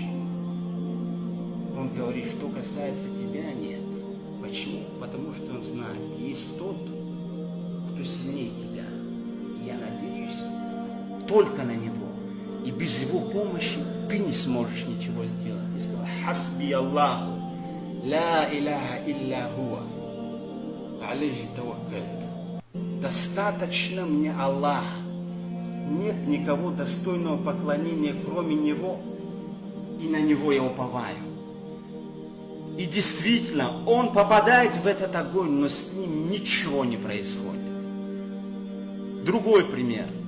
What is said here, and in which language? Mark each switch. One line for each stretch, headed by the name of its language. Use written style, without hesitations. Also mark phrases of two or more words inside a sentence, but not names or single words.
Russian: Он говорит: что касается тебя, нет. Почему? Потому что он знает, есть тот, кто сильнее тебя. Я надеюсь только на него. И без его помощи ты не сможешь ничего сделать. И сказал:
Arabic: حسبي الله لا إله إلا هو عليه توكلت.
Russian: Достаточно мне Аллах. Нет никого достойного поклонения, кроме Него, и на Него я уповаю. И действительно, он попадает в этот огонь, но с ним ничего не происходит. Другой пример.